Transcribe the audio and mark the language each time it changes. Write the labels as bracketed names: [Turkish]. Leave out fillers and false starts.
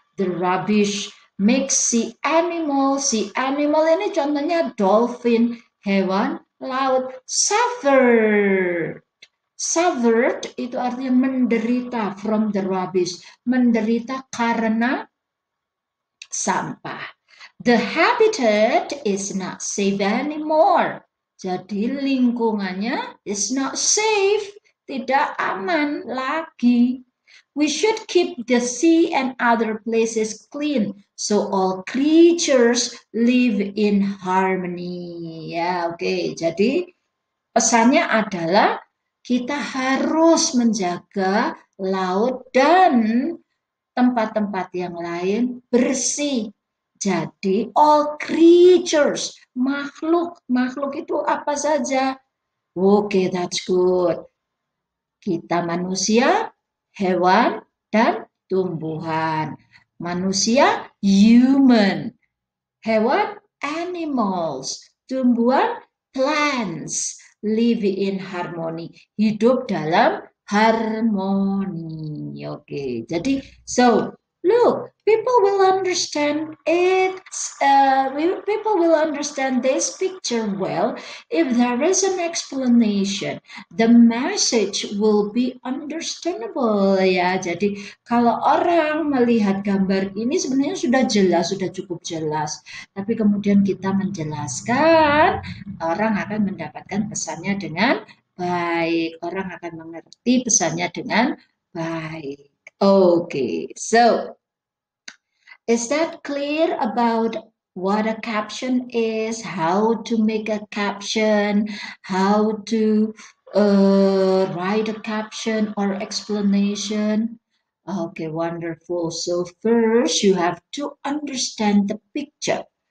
[English] The rubbish makes si animal [Indonesian] ini contohnya [English] dolphin, [Indonesian] hewan laut, [English] suffered. [Indonesian] Suffered itu artinya menderita [English] from the rubbish, [Indonesian] menderita karena sampah. [English] The habitat is not safe anymore. [Indonesian] Jadi lingkungannya [English] is not safe, [Indonesian] tidak aman lagi. [English] We should keep the sea and other places clean so all creatures live in harmony. [Indonesian] Ya, oke. Jadi pesannya adalah kita harus menjaga laut dan tempat-tempat yang lain bersih. Jadi [English] all creatures, [Indonesian] makhluk itu apa saja? Oke, [English] that's good. [Indonesian] Kita manusia, hewan, dan tumbuhan. Manusia, human. Hewan, animals. [English] Tumbuhan, plants. Live in harmony. [Indonesian] Hidup dalam harmoni. [English] Oke, jadi so look, people will understand it. People will understand this picture well if there is an explanation. The message will be understandable ya. [Indonesian] Jadi kalau orang melihat gambar ini sebenarnya sudah jelas, sudah cukup jelas. Tapi kemudian kita menjelaskan, orang akan mendapatkan pesannya dengan baik. Orang akan mengerti pesannya dengan baik. [English] Okay, so is that clear about what a caption is, how to make a caption, how to write a caption or explanation? Okay, wonderful. So first you have to understand the picture.